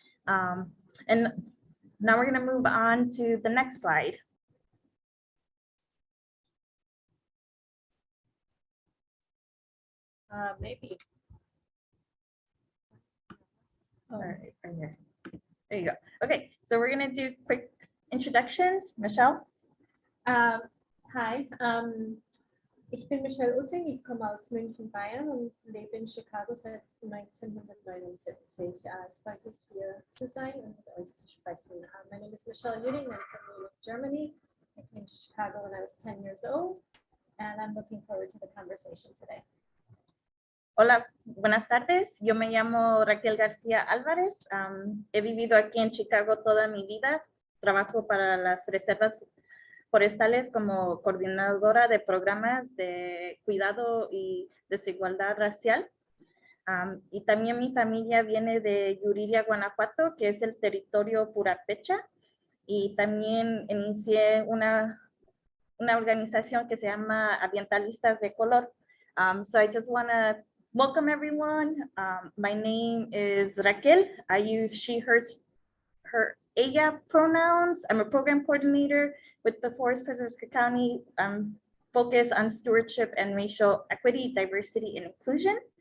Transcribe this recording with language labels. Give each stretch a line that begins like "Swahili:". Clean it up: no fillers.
English: And now we're going to move on to the next slide. Maybe. All right, right here. There you go. Okay, so we're going to do quick introductions. Michelle?
German: Hi, ich bin Michelle Uting, ich komme aus München, Bayern und lebe in Chicago seit 1979. Es freut mich, hier zu sein und mit euch zu sprechen.
English: My name is Michelle Uting, I'm from Munich, Germany. I came to Chicago when I was 10 years old, and I'm looking forward to the conversation today.
Spanish: Hola, buenas tardes. Yo me llamo Raquel Garcia Alvarez. He vivido aquí en Chicago toda mi vida. Trabajo para las reservas forestales como coordinadora de programas de cuidado y desigualdad racial. Y también mi familia viene de Yuriria, Guanajuato, que es el territorio purépecha. Y también inicié una organización que se llama Ambientalistas de Color.
English: So I just want to welcome everyone. My name is Raquel. I use she, her, ella pronouns. I'm a program coordinator with the Forest Preserves Cook County. Focus on stewardship and racial equity, diversity, and inclusion.